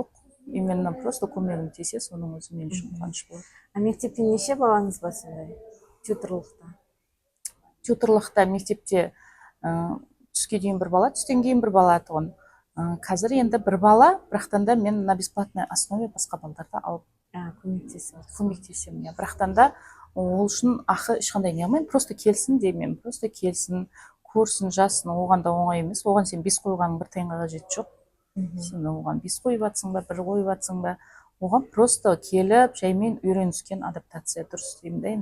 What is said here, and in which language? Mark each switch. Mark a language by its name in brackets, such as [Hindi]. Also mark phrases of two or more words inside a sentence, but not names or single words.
[Russian] Именно просто [Kazakh] көмегім тисе, соның өзі мен үшін қуаныш болады. Мектепте неше балаңыз бар сондай? Тьютерлықта мектепте түске дейін бір бала, түстен кейін бір бала тұғын. Қазір енді бір бала, бірақтан да мен [Russian] на бесплатной основе [Kazakh] басқа балдарды алып көмектесемін. Бірақтан да ол үшін ақы ешқандай не алмаймын, просто келсін деймін, просто келсін, көрсін, жассын, оған да оңай емес. Оған сен 5 қойғаның бір тиынға қажеті жоқ. Сен оған 5 қойып жатсың ба, 1 қойып жатсың ба, оған просто келіп жаймен үйреніскен адаптация дұрыс деймін да.